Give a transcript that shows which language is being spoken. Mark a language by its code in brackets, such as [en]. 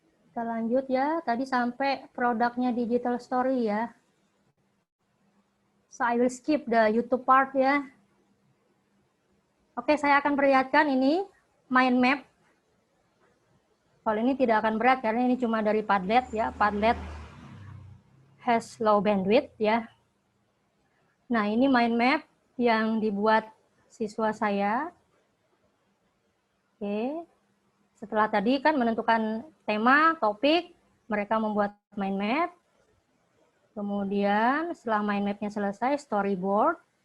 [id] Kita lanjut ya. Tadi sampai produknya Digital Story ya. [en] So I will skip the YouTube part ya. [id] Oke, saya akan perlihatkan ini mind map. Kalau ini tidak akan berat karena ini cuma dari Padlet ya. [en] Padlet has low bandwidth ya. [id] Nah, ini mind map yang dibuat siswa saya. Oke. Setelah tadi kan menentukan tema, topik, mereka membuat mind map. Kemudian setelah mind map-nya selesai, storyboard.